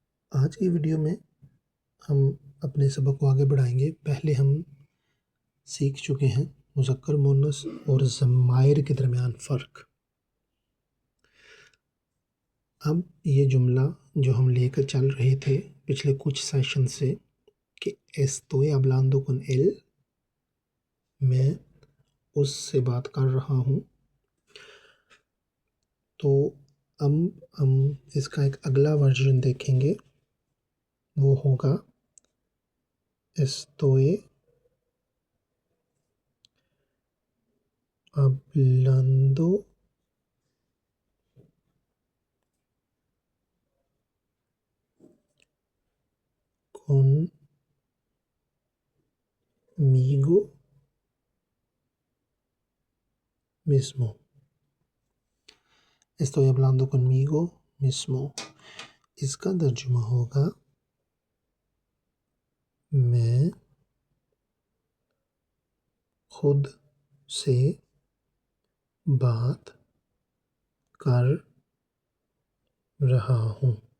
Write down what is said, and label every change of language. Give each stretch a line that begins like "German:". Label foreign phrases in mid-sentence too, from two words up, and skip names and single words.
Urdu: آج کی ویڈیو میں ہم اپنے سبق کو آگے بڑھائیں گے۔ پہلے ہم سیکھ چکے ہیں مذکر مؤنث اور ضمائر کے درمیان فرق۔ اب یہ جملہ جو ہم لے کر چل رہے تھے پچھلے کچھ سیشن سے کہ
Spanish: estoy hablando con él،
Urdu: میں اس سے بات کر رہا ہوں، تو اب ہم اس کا ایک اگلا ورژن دیکھیں گے، وہ ہوگا
Spanish: estoy hablando conmigo mismo۔ estoy hablando conmigo mismo،
Urdu: اس کا ترجمہ ہوگا میں خود سے بات کر رہا ہوں۔